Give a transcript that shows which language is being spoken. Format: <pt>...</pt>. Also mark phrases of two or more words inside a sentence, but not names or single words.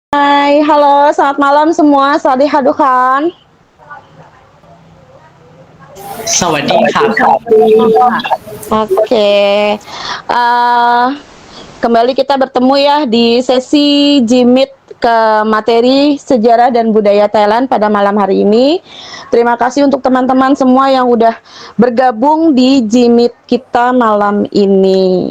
<id>Hai, halo, selamat malam semua.</id> <th>สวัสดีทุกคน. สวัสดีครับ</th> <id>Oke, eh, kembali kita bertemu ya di sesi Jimit ke materi sejarah dan budaya Thailand pada malam hari ini. Terima kasih untuk teman-teman semua yang udah bergabung di Jimit kita malam ini.</id>